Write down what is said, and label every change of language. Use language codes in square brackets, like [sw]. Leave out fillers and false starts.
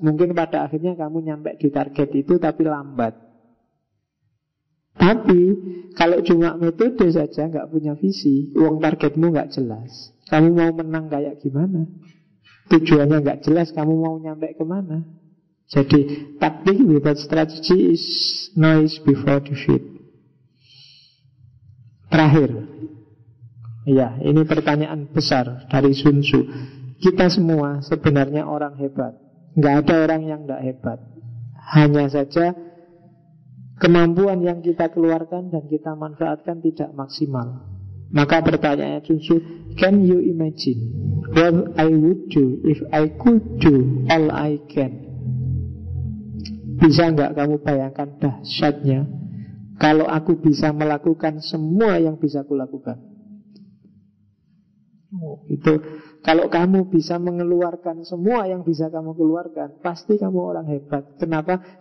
[id] Mungkin pada akhirnya kamu nyampe di target itu tapi lambat. Tapi kalau cuma metode saja nggak punya visi, uang targetmu nggak jelas. Kamu mau menang kayak gimana? Tujuannya nggak jelas, kamu mau nyampe kemana? Jadi taktik [en] without strategy is noise before defeat. [id] Terakhir, ya ini pertanyaan besar dari Sun Tzu. Kita semua sebenarnya orang hebat. Nggak ada orang yang nggak hebat. Hanya saja kemampuan yang kita keluarkan dan kita manfaatkan tidak maksimal. Maka pertanyaannya [en] Sun Tzu, can you imagine what I would do if I could do all I can? [id] Bisa nggak kamu bayangkan dahsyatnya kalau aku bisa melakukan semua yang bisa kulakukan? Itu kalau kamu bisa mengeluarkan semua yang bisa kamu keluarkan, pasti kamu orang hebat. Kenapa?